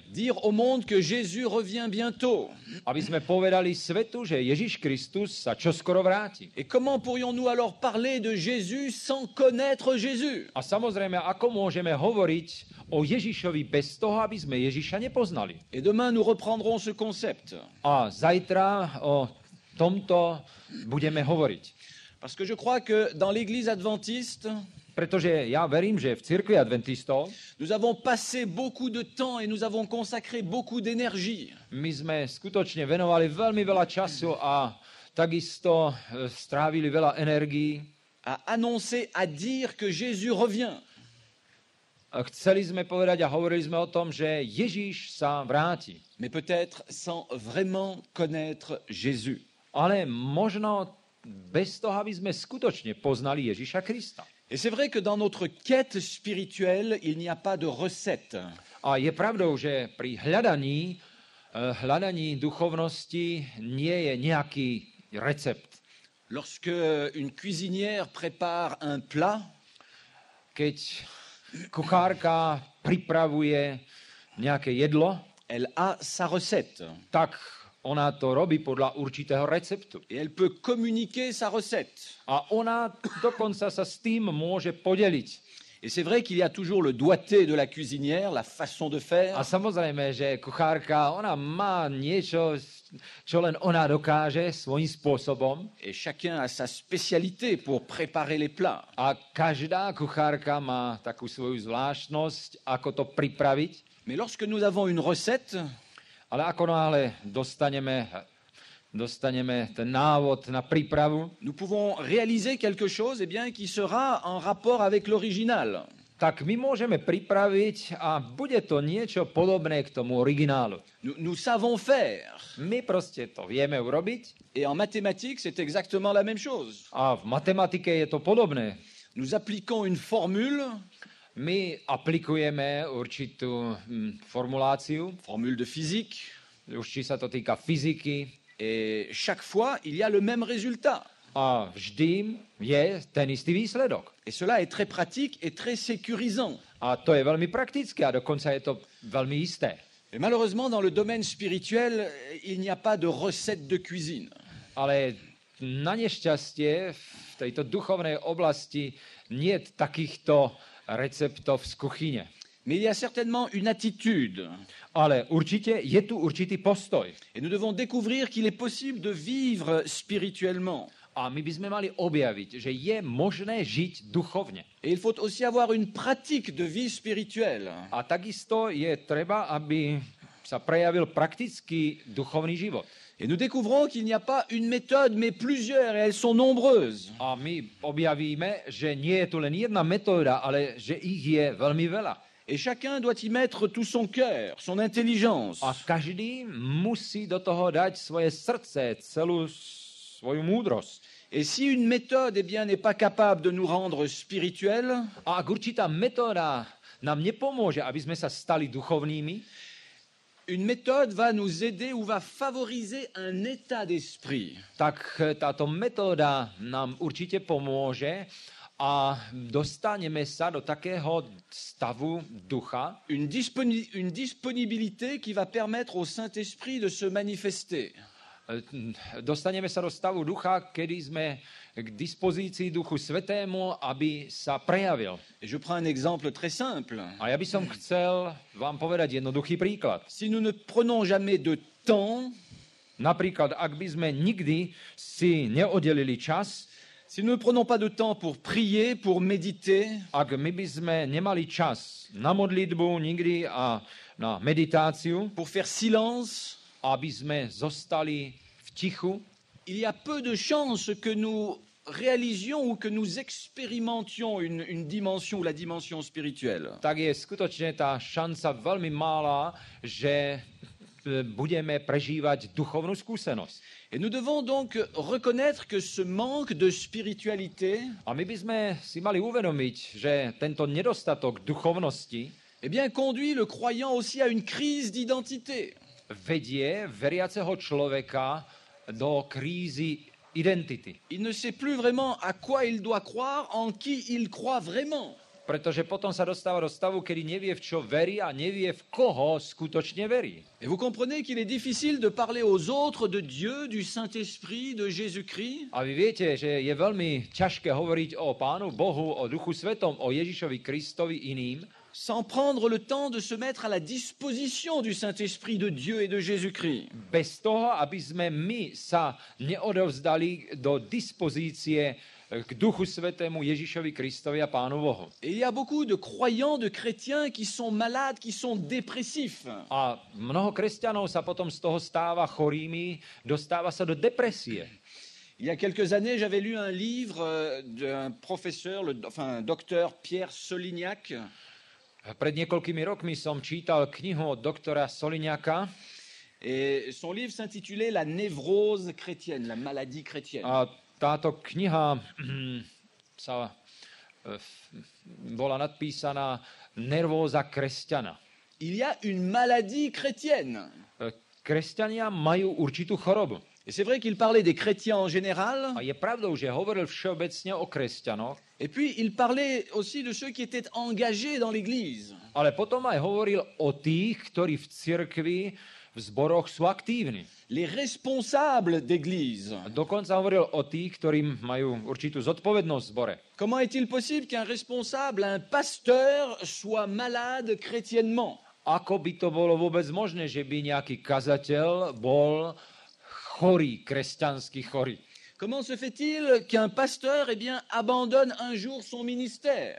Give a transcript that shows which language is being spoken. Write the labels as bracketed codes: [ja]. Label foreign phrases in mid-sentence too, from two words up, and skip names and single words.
[fr] Dire au monde que Jésus revient bientôt. [sk] Aby sme povedali svetu, že Ježiš Kristus sa čoskoro vráti. [fr] Et comment pourrions-nous alors parler de Jésus sans connaître Jésus? [sk] A samozrejme, ako môžeme hovoriť o Ježišovi bez toho, aby sme Ježiša nepoznali. [fr] Et demain, nous reprendrons ce concept. [sk] A zajtra o tomto budeme hovoriť. [fr] Parce que je crois que dans l'Église adventiste, [sk] Pretože ja verím, že v cirkvi adventistov [fr] nous avons passé beaucoup de temps et nous avons consacré beaucoup d'énergie [sk] my sme skutočne venovali veľmi veľa času a takisto strávili veľa energií. [fr] à annoncer, à dire que Jésus revient. [sk] A chceli sme povedať a hovorili sme o tom, že Ježíš sa vráti. [fr] Mais peut-être sans vraiment connaître Jésus. [sk] Ale možno bez toho, aby sme skutočne poznali Ježiša Krista. [fr] Et c'est vrai que dans notre quête spirituelle, il n'y a pas de recette. [sk] A je pravdou, že pri hľadaní duchovnosti nie je nejaký recept. [fr] Lorsque une cuisinière prépare un plat, [sk] Keď kuchárka pripravuje nejaké jedlo, [fr] elle a sa recette. [sk] tak ona to robí podľa určitého receptu. [fr] Et elle peut communiquer sa recette. [sk] A ona dokonca sa s tým môže podeliť. [fr] Et c'est vrai qu'il y a toujours le doigté de la cuisinière, la façon de faire. [sk] A samozrejme, že kuchárka, ona má niečo, čo len ona dokáže svojím spôsobom. [fr] Et chacun a sa spécialité pour préparer les plats. [sk] A každá kuchárka má takú svoju zvláštnosť, ako to pripraviť. [fr] Mais lorsque nous avons une recette, [sk] Ale ako náhle dostaneme ten návod na prípravu, [fr] nous pouvons réaliser quelque chose qui sera en rapport avec l'original. [sk] tak my môžeme pripraviť a bude to niečo podobné k tomu originálu. [fr] Nous savons faire. [sk] My proste to vieme urobiť [fr] Et en mathématiques, c'est exactement la même chose. [sk] a v matematike je to podobné. [fr] Nous appliquons une formule, [sk] My aplikujeme určitú formuláciu, [fr] formule de physique, [sk] už či sa to týka fyziky, [fr] et chaque fois, il y a le même résultat. [sk] a vždy je ten istý výsledok. [fr] Et cela est très pratique et très sécurisant. [sk] A to je veľmi praktické a dokonca je to veľmi isté. [fr] Et malheureusement, dans le domaine spirituel, il n'y a pas de recette de cuisine. [sk] Ale na nešťastie v tejto duchovnej oblasti nie je takýchto receptov z kuchyne. [fr] Mais il y a certainement une attitude. [sk] Ale určite je tu určitý postoj. [fr] Et nous devons découvrir qu'il est possible de vivre spirituellement. [sk] A my by sme mali objaviť, že je možné žiť duchovne. [fr] Et il faut aussi avoir une pratique de vie spirituelle. [sk] A takisto je treba, aby sa prejavil praktický duchovný život. [fr] Et nous découvrons qu'il n'y a pas une méthode, mais plusieurs, et elles sont nombreuses. [sk] A my objavíme, že nie je tu len jedna metóda, ale že ich je veľmi veľa. [fr] Et chacun doit y mettre tout son cœur, son intelligence. [sk] A každý musí do toho dať svoje srdce, celú svoju múdrosť. [fr] Et si une méthode, eh bien, n'est pas capable de nous rendre spirituels, [sk] A ak určitá metóda nám nepomôže, aby sme sa stali duchovnými, [fr] une méthode va nous aider ou va favoriser un état d'esprit. [sk] tak táto metóda nám určite pomôže a dostaneme sa do takého stavu ducha, [fr] Une disponibilité qui va permettre au Saint-Esprit de se manifester. [sk] Dostaneme sa do stavu ducha, kedy sme k dispozícii Duchu Svätému, aby sa prejavil. [fr] Et je prends un exemple très simple. [sk] A ja by som chcel vám povedať jednoduchý príklad. [fr] Si nous ne prenons jamais de temps, [sk] Napríklad, ak by sme nikdy si neoddelili čas, [fr] si nous ne prenons pas de temps pour prier, pour méditer, [sk] ak my by sme nemali čas na modlitbu nikdy a na meditáciu, [fr] pour faire silence, [sk] aby sme zostali v tichu, [fr] il y a peu de chances que nous réalisions ou que nous expérimentions une dimension ou la dimension spirituelle. [sk] tak je skutočne tá šanca veľmi malá, že budeme prežívať duchovnú skúsenosť. [fr] Et nous devons donc reconnaître que ce manque de spiritualité, [sk] A my by sme si mali uvedomiť, že tento nedostatok duchovnosti [fr] eh bien, conduit le croyant aussi à une crise d'identité. [sk] vedie veriaceho človeka do krízy identity. [fr] Il ne sait plus vraiment à quoi il doit croire, en qui il croit vraiment. [sk] Pretože potom sa dostáva do stavu, kedy nevie, v čo verí a nevie, v koho skutočne verí. [fr] Et vous comprenez qu'il est difficile de parler aux autres de Dieu, du Saint-Esprit, de Jésus-Christ, [sk] A vy viete, že je veľmi ťažké hovoriť o Pánu Bohu, o Duchu Svetom, o Ježišovi Kristovi iným, [fr] sans prendre le temps de se mettre à la disposition du Saint-Esprit de Dieu et de Jésus-Christ. [sk] bez toho, aby sme my sa neodovzdali do dispozície k Duchu Svetému, Ježišovi Kristovi a Pánu Bohu. [fr] Et il y a beaucoup de croyants, de chrétiens qui sont malades, qui sont dépressifs. [sk] A mnoho kresťanov sa potom z toho stáva chorými, dostáva sa do depresie. [fr] Il y a quelques années, j'avais lu un livre d'un professeur, docteur Pierre Solignac, [sk] Pred niekoľkými rokmi som čítal knihu od doktora Solignaca [fr] et son livre s'intitulait La névrose chrétienne, la maladie chrétienne. [sk] a táto kniha bola nadpísaná Nervóza kresťana. [fr] Il y a une maladie chrétienne. [sk] Kresťania majú určitú chorobu. [fr] Et c'est vrai qu'il parlait des chrétiens en général, [sk] A je pravdou, že hovoril všeobecne o kresťanoch, [fr] et puis il parlait aussi de ceux qui étaient engagés dans l'Église. [sk] ale potom aj hovoril o tých, ktorí v cirkvi, v zboroch sú aktívni. [fr] Les responsables d'Église. [sk] A dokonca hovoril o tých, ktorí majú určitú zodpovednosť v zbore. [fr] Comment est-il possible qu'un responsable, un pasteur, soit malade chrétiennement? [sk] Ako by to bolo vôbec možné, že by nejaký kazateľ bol chorý, kresťanský chorý? [fr] Comment se fait-il qu'un pasteur abandonne un jour son ministère?